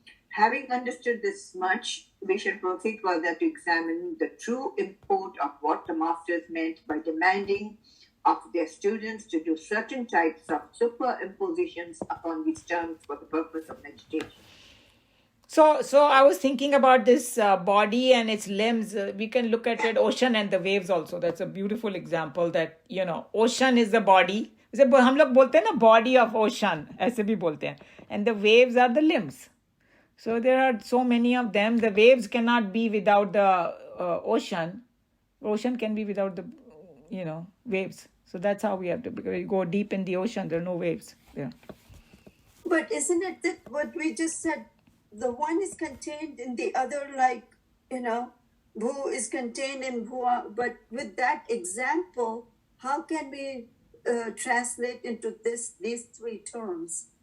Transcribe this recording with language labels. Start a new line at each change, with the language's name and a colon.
English: Having understood this much, we shall proceed further to examine the true import of what the masters meant by demanding of their students to do certain types of superimpositions upon these terms for the purpose of meditation. So I was thinking about this body and its limbs. We can look at it, ocean and the waves also. That's a beautiful example that, ocean is the body.
Hindi: हम लोग बोलते हैं ना
English: body of ocean,
Hindi: ऐसे भी बोलते हैं.
English: And the waves are the limbs. So there are so many of them. The waves cannot be without the ocean. Ocean can be without the, waves. So that's how we have to, because you go deep in the ocean, there are no waves there. But isn't it that what we just said, the one is contained in the other, like, Bhu is contained in Bhua, but with that example, how can we translate into these three terms?